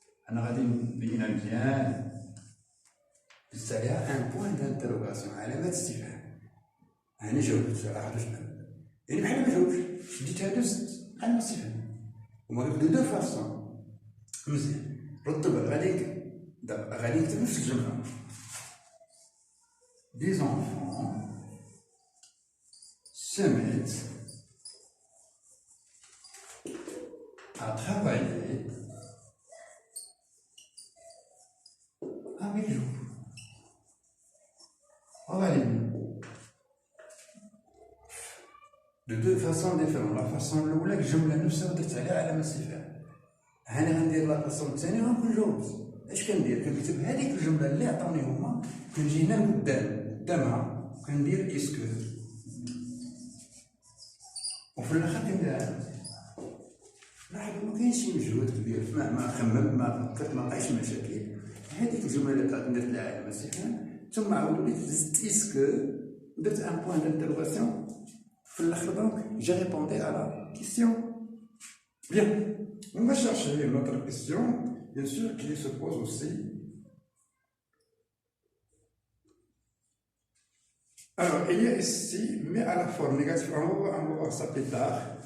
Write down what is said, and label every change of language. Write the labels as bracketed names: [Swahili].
[Arabic] انا غادي نبينها مزيان، دزت عليها ان بوان دانتيروغاسيون، علامة استفهام. هاني جاوبت على واحد السؤال، يعني بحال ما جاوبش، شديتها دزت علامة استفهام. هما دو دو فاسون. مزيان، رد بالك غادي نكتب نفس الجملة. [French] Des enfants se mettent à travailler avec joie. De deux façons différentes. [Arabic] La façon الأولى الجملة نفسها درت عليها علامة استفهام. هاني غندير لا فاصون الثانية غنكون جاوبت. اش كندير؟ كنكتب هذيك الجملة اللي عطاوني هما، كنجي هنا قدامها وكندير اسكو، وفي الاخر كنديرها. لاحظوا ما كاينش شي مجهود كبير، ما خممت ما فكرت ما لقيتش مشاكل. هذيك الجملة اللي درت لها علامة استفهام، ثم عاود وليت زدت اسكو، درت ان بوان دانتيروغاسيون في الاخر، دونك جي ريبوندي على كيسيون. [French] Bien, on va chercher une autre question, bien sûr, qui se pose aussi. Alors, il y a ici, mais à la forme négative, on va voir ça plus tard.